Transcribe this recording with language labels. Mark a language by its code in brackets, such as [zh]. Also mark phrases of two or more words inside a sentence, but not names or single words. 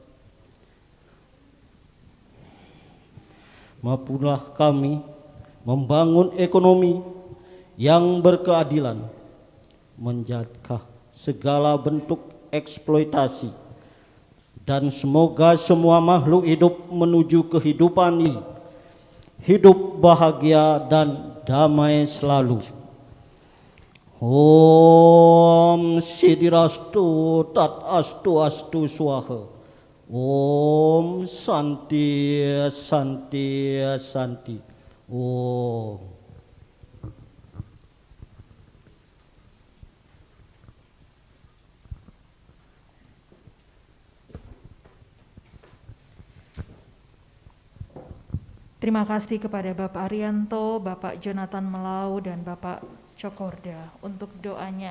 [id] Mampulah kami membangun ekonomi yang berkeadilan, menjaga segala bentuk eksploitasi, dan semoga semua makhluk hidup menuju kehidupan ini hidup bahagia dan damai selalu. [sa] ॐ सिद्धिरस्तु तत् अस्तु अस्तु स्वाहा. ॐ शान्ति शान्ति शान्ति. Om. [id] Terima kasih kepada Bapak Arianto, Bapak Jonathan Melau, dan Bapak Cokorda untuk doanya.